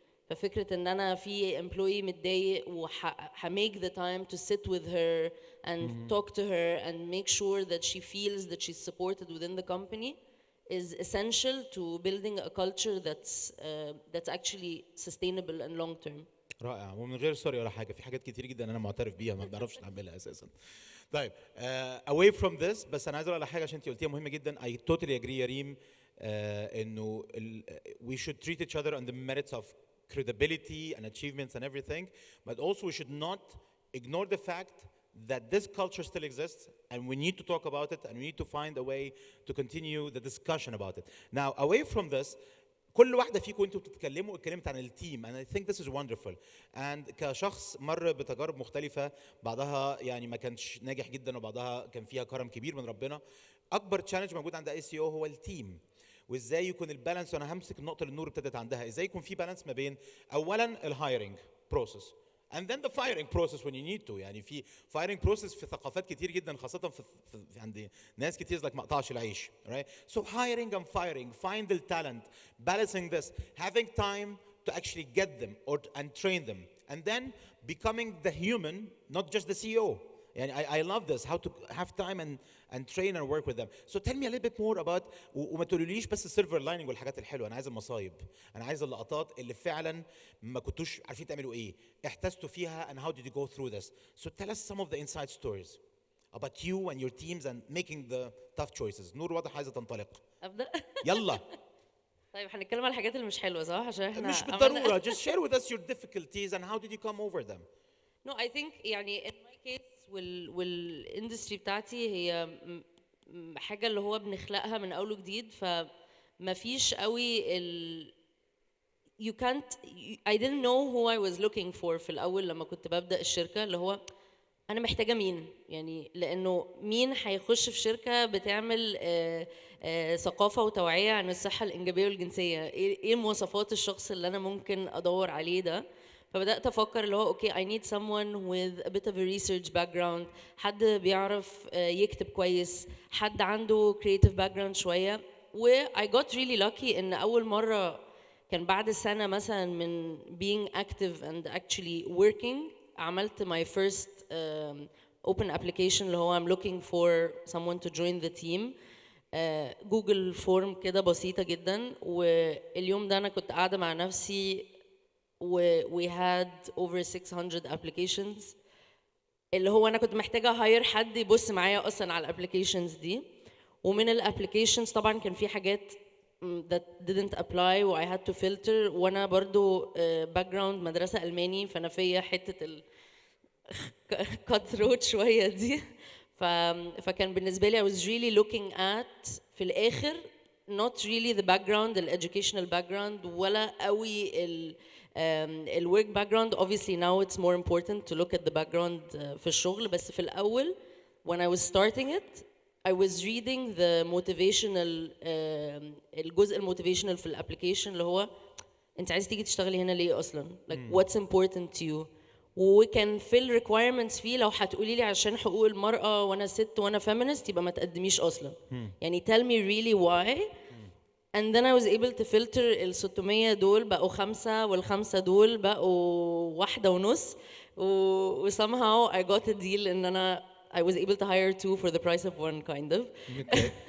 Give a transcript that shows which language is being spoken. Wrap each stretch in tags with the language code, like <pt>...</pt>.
<ar>ففكرة ان انا في</ar> <en>employee</en> <ar>متضايق</ar> <en>make the time to sit with her and talk to her and make sure that she feels that she's supported within the company is essential to building a culture that's actually sustainable and long term.</en> <ar>رائع ومن غير سوري ولا حاجه في حاجات كتير جدا انا معترف بيها ما بنعرفش نعملها اساسا. طيب</ar> <en>away from this</en> <ar>بس انا عايز اقول على حاجه عشان انت قلتيها مهمه جدا.</ar> <en>I totally agree</en> <ar>يا ريم انه</ar> <en>we should treat each other on the merits of credibility and achievements and everything, but also we should not ignore the fact that this culture still exists and we need to talk about it and we need to find a way to continue the discussion about it. Now away from this</en> <ar>كل واحدة فيكم انتوا بتتكلموا اتكلمت عن التيم</ar> <en>and I think this is wonderful and</en> <ar>كشخص مر بتجارب مختلفة بعضها يعني ما كانش ناجح جدا وبعضها كان فيها كرم كبير من ربنا. أكبر تشالنج موجود عند ICO هو التيم وازاي يكون البالانس. وانا همسك النقطة اللي نور ابتدت عندها ازاي يكون في بالانس ما بين اولا الهايرنج بروسيس</ar> <en>and then the firing process when you need to.</en> <ar>يعني في firing process في ثقافات كتير جدا خاصة في عند ناس كتير لك ما قطعش العيش right.</ar> <en>So hiring and firing, find the talent, balancing this, having time to actually get them and train them and then becoming the human not just the CEO. يعني I love this how to have time and train and work with them. So tell me a little bit more about</en> <ar>وما تقوليليش بس السيلفر لايننج والحاجات الحلوه. انا عايز المصايب, انا عايز اللقطات اللي فعلا ما كنتوش عارفين تعملوا ايه, احتجتوا فيها</ar> <en>and how did you go through this. So tell us some of the inside stories about you and your teams and making the tough choices.</en> <ar>نور واضح عايزه تنطلق. ابدا يلا. طيب هنتكلم على الحاجات اللي مش حلوه صح عشان احنا مش بالضروره.</ar> <en>Just share with us your difficulties and how did you come over them. No, I think</en> <ar>يعني</ar> <en>in my case</en> <ar>والاندستري بتاعتي هي حاجة اللي هو بنخلقها من أول وجديد, فما فيش قوي</ar> <en>you can't I didn't know who I was looking for</en> <ar>في الأول لما كنت ببدأ الشركة, اللي هو أنا محتاجة مين يعني, لأنه مين هيخش في شركة بتعمل ثقافة وتوعية عن الصحة الإنجابية والجنسية, إيه مواصفات الشخص اللي أنا ممكن أدور عليه ده. فبدأت أفكر اللي هو</ar> <en>okay I need someone with a bit of a research background,</en> <ar>حد بيعرف يكتب كويس, حد عنده</ar> <en>creative background</en> <ar>شوية.</ar> <en>و I got really lucky</en> <ar>إن أول مرة كان بعد سنة مثلا من</ar> <en>being active and actually working</en> <ar>عملت</ar> <en>my first open application</en> <ar>اللي هو</ar> <en>I'm looking for someone to join the team.</en> <ar>جوجل فورم كده بسيطة جدا, واليوم ده أنا كنت قاعدة مع نفسي</ar> <en>we had over 600 applications.</en> <ar>اللي هو انا كنت محتاجه هاير حد يبص معايا اصلا على الابلكيشنز دي. ومن الابلكيشنز طبعا كان في حاجات</ar> <en>that didn't apply</en> <ar>و</ar> <en>I had to filter.</en> <ar>وانا برضو باك جراوند مدرسه الماني، فانا فيا حته ال cut throat شويه دي. فكان بالنسبه لي</ar> <en>I was really looking at</en> <ar>في الاخر</ar> <en>not really the background the educational background</en> <ar>ولا قوي ال</ar> <en>work background. Obviously now it's more important to look at the background</en> <ar>في الشغل، بس في الأول</ar> <en>when I was starting it I was reading the motivational</en> <ar>الجزء الموتيفيشنال في الابلكيشن اللي هو انت عايز تيجي تشتغلي هنا ليه اصلا،</ar> <en>like what's important to you.</en> <ar>وكان في الريكوايرمنتس فيه لو هتقولي لي عشان حقوق المرأة وانا ست وانا feminist يبقى ما تقدميش اصلا.</ar> <en>يعني tell me really why. And then I was able to filter</en> <ar>ال 600 دول بقوا 5 والخمسة دول بقوا 1.5</ar> <en>و somehow I got a deal</en> <ar>ان انا</ar> <en>I was able to hire 2 for the price of 1 kind of. Okay.</en>